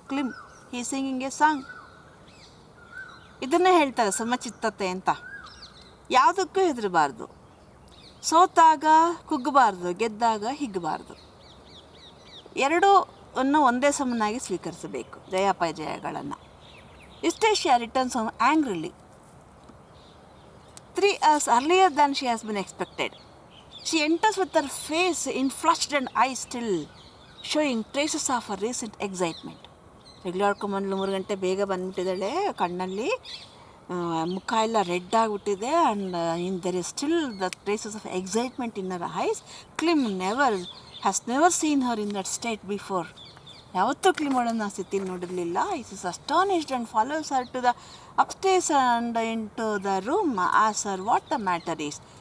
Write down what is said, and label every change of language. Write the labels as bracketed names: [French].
[Kannada] ಕ್ಲಿಮ್, [English] He singing a song. [Kannada] ಇದನ್ನೇ ಹೇಳ್ತಾರೆ ಸಮಚಿತ್ತತೆ ಅಂತ. ಯಾವುದಕ್ಕೂ ಹೆದರಬಾರ್ದು, ಸೋತಾಗ ಕುಗ್ಗಬಾರ್ದು, ಗೆದ್ದಾಗ ಹಿಗ್ಗಬಾರ್ದು. ಎರಡೂ ಒಂದೇ ಸಮನಾಗಿ ಸ್ವೀಕರಿಸಬೇಕು, ಜಯಾಪಜಯಗಳನ್ನು. [English] Stacia returns home angrily, 3 hours earlier than she has been expected. She enters with her face influshed and eyes still showing traces of her recent excitement. [Kannada] ರೆಗ್ಲಾಡ್ಕೊಂಬಂದ್ಲು, 3 ಗಂಟೆ ಬೇಗ ಬಂದುಬಿಟ್ಟಿದ್ದಾಳೆ, ಕಣ್ಣಲ್ಲಿ ಮುಖ ಎಲ್ಲ ರೆಡ್ ಆಗಿಬಿಟ್ಟಿದೆ, [English] And there is still the traces of excitement in her eyes. Klim has never seen her in that state before. [Kannada] ಯಾವತ್ತೂ ಕ್ಲಿಮೋಳನ್ನು ಆ ಸ್ಥಿತಿಯಲ್ಲಿ ನೋಡಿರಲಿಲ್ಲ. [English] It is astonished and follows her to the upstairs and in to the room, ask her what the matter is.